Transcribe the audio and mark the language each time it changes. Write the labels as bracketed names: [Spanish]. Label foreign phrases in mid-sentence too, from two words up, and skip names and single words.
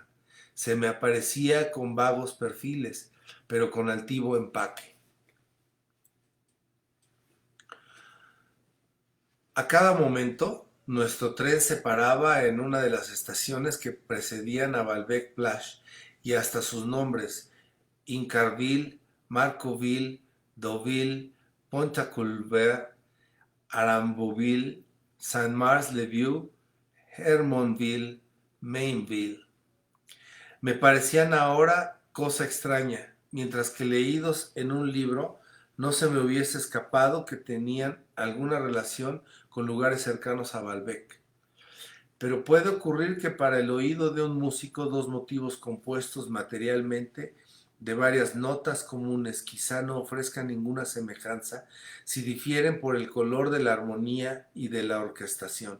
[Spanish] Se me aparecía con vagos perfiles, pero con altivo empaque. A cada momento, nuestro tren se paraba en una de las estaciones que precedían a Balbec-Plage y hasta sus nombres, Incarville, Marcoville, Deauville, Pontaculver, Aramboville, Saint-Mars-le-Vieux, Hermonville, Mainville. Me parecían ahora cosa extraña, mientras que leídos en un libro no se me hubiese escapado que tenían alguna relación con lugares cercanos a Balbec. Pero puede ocurrir que para el oído de un músico dos motivos compuestos materialmente de varias notas comunes quizá no ofrezcan ninguna semejanza si difieren por el color de la armonía y de la orquestación.